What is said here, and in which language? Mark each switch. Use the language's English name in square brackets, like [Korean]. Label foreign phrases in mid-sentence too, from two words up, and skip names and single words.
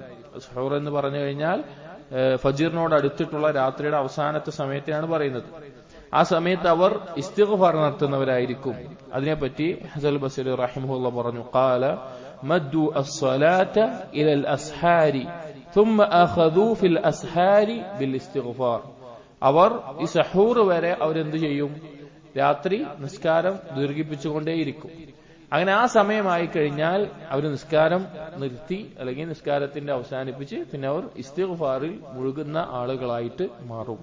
[Malayalam] സുഹൂർ എന്ന് പറഞ്ഞു കഴിഞ്ഞാൽ ഫജ്റിനോട് അടുത്തിട്ടുള്ള രാത്രിയുടെ അവസാനത്തെ സമയത്തെയാണ് പറയുന്നത്. ആ സമയത്ത് അവർ ഇസ്തിഗ്ഫാർ നടത്തുന്നവരായിരിക്കും. അതിനെപ്പറ്റി ഹസൻ ബസ്രി റഹിമഹുല്ലാഹ് പറഞ്ഞു, [Arabic] قال مدوا الصلاة إلى الأسحار ثم اخذوا في الاسحار بالاستغفار, [Malayalam] അവർ ഈ സഹൂർ വരെ അവരെന്ത് ചെയ്യും, രാത്രി നിസ്കാരം ദീർഘിപ്പിച്ചുകൊണ്ടേയിരിക്കും. അങ്ങനെ ആ സമയമായി കഴിഞ്ഞാൽ അവർ നിസ്കാരം നിർത്തി, അല്ലെങ്കിൽ നിസ്കാരത്തിന്റെ അവസാനിപ്പിച്ച് പിന്നെ അവർ ഇസ്തിഗ്ഫാറിൽ മുഴുകുന്ന ആളുകളായിട്ട് മാറും.